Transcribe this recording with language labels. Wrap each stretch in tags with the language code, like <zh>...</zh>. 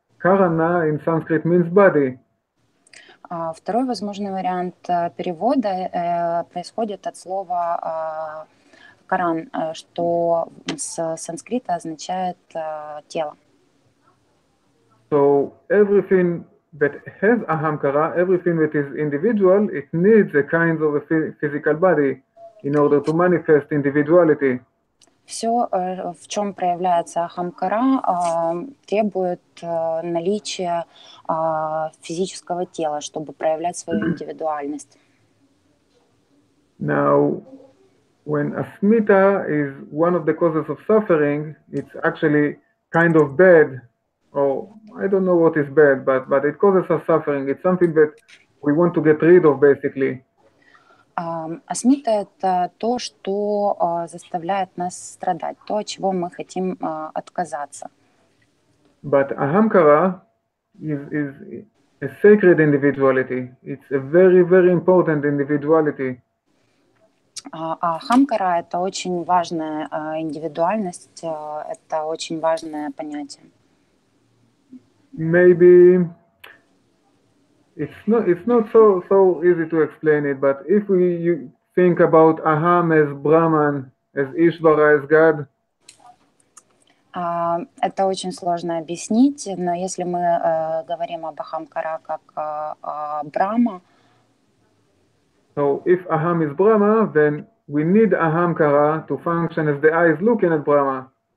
<en>Karana in Sanskrit means body.</en> <ru>Второй возможный вариант перевода происходит от слова Виккаран, что с санскрита означает тело.</ru> <en>So everything that has ahamkara, everything that is individual, it needs a kind of a physical body in order to manifest individuality.</en> <ru>Все, в чем проявляется ахамкара, требует наличия физического тела, чтобы проявлять свою индивидуальность.</ru> <en>Now, when asmita is one of the causes of suffering, it's actually kind of bad, or I don't know what is bad, but it causes us suffering. It's something that we want to get rid of, basically.</en> <ru>Асмита — это то, что заставляет нас страдать, то, от чего мы хотим отказаться.</ru> <en>But ahamkara is a sacred individuality. It's a very, very important individuality.</en> <ru>Ахамкара — это очень важная индивидуальность, это очень важное понятие.</ru> <en>Maybe it's not so easy to explain it, but if you think about Aham as Brahman, as Ishvara, as God.</en> <ru>Это очень сложно объяснить, но если мы говорим об Ахамкара как Брахма.</ru> <en>So if Aham is Brahma, then we need Ahamkara to function as the eyes looking at Brahma.</en>